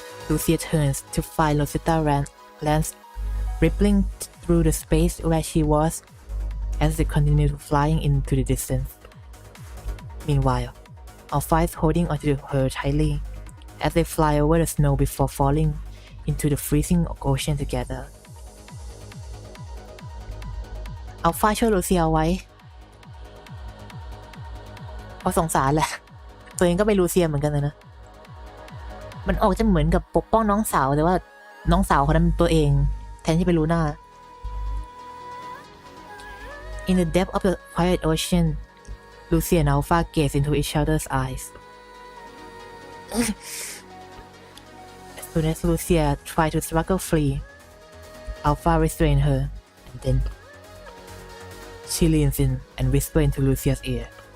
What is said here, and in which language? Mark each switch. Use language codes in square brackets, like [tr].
[en] Lucia turns to find Rosetta's lance rippling through the space where she was as it continued flying into the distance. Meanwhile, Alpha is holding onto her tightly as they fly over the snow before falling into the freezing ocean together. [th] Alpha ช่วยลูเซียไว้เพราะสงสารแหละตัวเองก็เป็นลูเซียเหมือนกันนะมันออกจะเหมือนกับปกป้องน้องสาวแต่ว่าน้องสาวคนนั้นเป็นตัวเองแทนที่เป็นลูน่า [en] In the depth of the quiet ocean, Lucia and Alpha gaze into each other's eyes. As soon as Lucia tried to struggle free, Alpha restrained her, and then she leans in and whispers into Lucia's ear.